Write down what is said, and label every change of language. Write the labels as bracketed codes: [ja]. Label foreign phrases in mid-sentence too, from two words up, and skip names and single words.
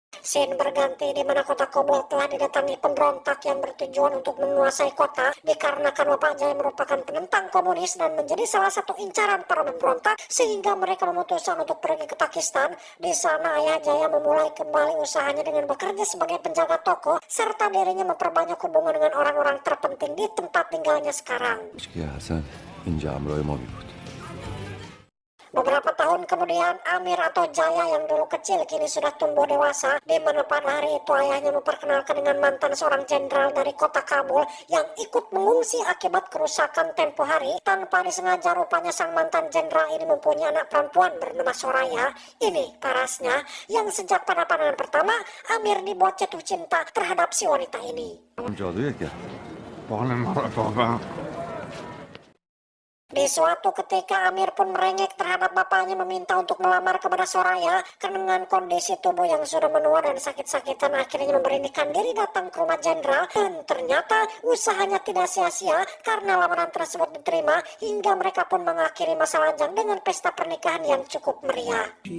[id] Scene berganti di mana kota Kabul telah didatangi pemberontak yang bertujuan untuk menguasai kota dikarenakan Bapak Jaya merupakan penentang komunis dan menjadi salah satu incaran para pemberontak sehingga mereka memutuskan untuk pergi ke Pakistan. Di sana Ayah Jaya memulai kembali usahanya dengan bekerja sebagai penjaga toko serta dirinya memperbanyak hubungan dengan orang-orang terpenting di tempat tinggalnya sekarang. [fa] حسن اینجا همراه ما بود. [id] Beberapa tahun kemudian, Amir atau Jaya yang dulu kecil kini sudah tumbuh dewasa, di mana pada hari itu ayahnya memperkenalkan dengan mantan seorang jenderal dari kota Kabul yang ikut mengungsi akibat kerusakan tempo hari. Tanpa disengaja rupanya sang mantan jenderal ini mempunyai anak perempuan bernama Soraya. Ini parasnya yang sejak pada pandangan pertama, Amir dibuat jatuh cinta terhadap si wanita ini. [fa] جادویه که [id] Di suatu ketika Amir pun merengek terhadap bapaknya meminta untuk melamar kepada Soraya. Dengan kondisi tubuh yang sudah menua dan sakit-sakitan akhirnya memberanikan diri datang ke rumah jenderal dan ternyata usahanya tidak sia-sia karena lamaran tersebut diterima hingga mereka pun mengakhiri masa lajang dengan pesta pernikahan yang cukup meriah.